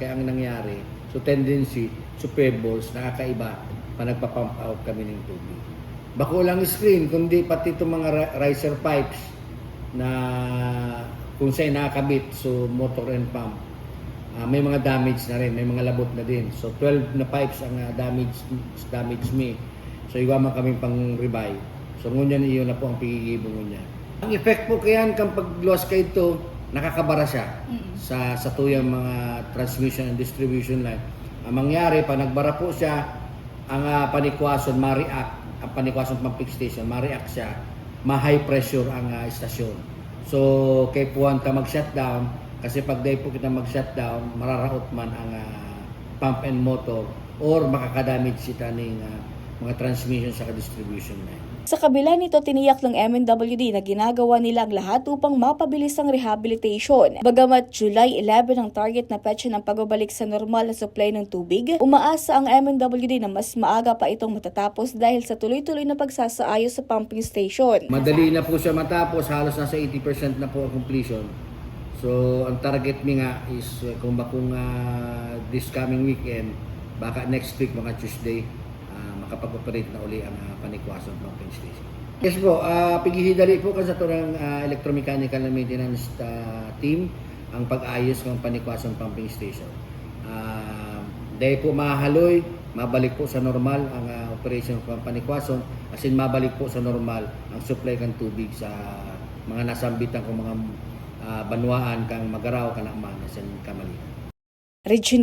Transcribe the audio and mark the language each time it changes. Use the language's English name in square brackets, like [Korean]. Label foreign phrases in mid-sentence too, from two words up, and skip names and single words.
[Filipino] Kaya ang nangyari, so tendency, so pebbles, nakakaiba, pa nagpa-pump out kami ng tubig. [Bikol] Bako lang screen, kundi pati itong mga riser pipes na kung sa'yo nakakabit, so [English] motor and pump. [Filipino] May mga damage na rin, may mga labot na din. So 12 na pipes ang damage me. [Bikol] So iwa man kami pang rebuy. So ngunyan iyo na po ang pigigibong ngunyan. Ang effect po kayan kang pag-loss ka ito, nakakabara siya sa tuyang mga [English] transmission and distribution line. [Bikol] Ang mangyari, pag nagbara po siya, ang Panikwason ma-react, ang Panikwason pumping station, ma-react siya, ma-high pressure ang istasyon. So kay puwan ka mag-shutdown, kasi pag day po kita mag-shutdown, mararaot man ang [English] pump and motor [Bikol] or makakadamage sita ng mga transmission sa distribution line. [Filipino] Sa kabila nito, tiniyak ng MNWD na ginagawa nila ang lahat upang mapabilis ang rehabilitation. Bagamat July 11 ang target na petsa ng pagbabalik sa normal na supply ng tubig, umaasa ang MNWD na mas maaga pa itong matatapos dahil sa tuloy-tuloy na pagsasaayos sa pumping station. Madali na po siya matapos, halos nasa 80% na po ang completion. [Bikol] So, ang target mi nga is kung [English] this coming weekend, [Bikol] baka [English] next week [Bikol] mga Tuesday, makapag-operate na uli ang Panikwason Pumping Station. Yes po, pigihidali po kasi ito ng electromechanical na [English] maintenance team [Bikol] ang pag-ayos ng Panikwason Pumping Station. Dahil po mahaloy, mabalik po sa normal ang operation ng Panikwason, as in mabalik po sa normal ang supply ng tubig sa mga nasambitan kong mga Banwaan kang Magaraw, Kanaaman, sa Kamaligan.